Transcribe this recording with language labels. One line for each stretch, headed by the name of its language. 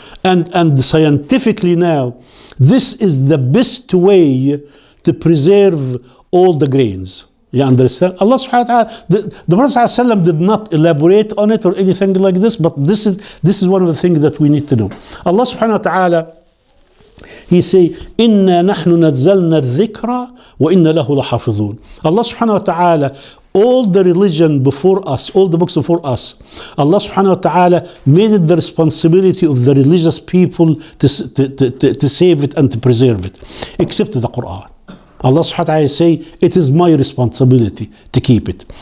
English: And scientifically now, this is the best way to preserve all the grains. You understand? Allah subhanahu wa ta'ala, the Prophet ﷺ did not elaborate on it or anything like this, but this is one of the things that we need to know. Allah subhanahu wa ta'ala, He say,
Arabic: إِنَّا نَحْنُ نَزَّلْنَا الذِّكْرَ وَإِنَّا لَهُ لَحَافِظُونَ.
English: Allah subhanahu wa ta'ala, all the religion before us, all the books before us, Allah subhanahu wa ta'ala made it the responsibility of the religious people to save it and to preserve it, except the Quran. Allah subhanahu wa ta'ala say, it is my responsibility to keep it.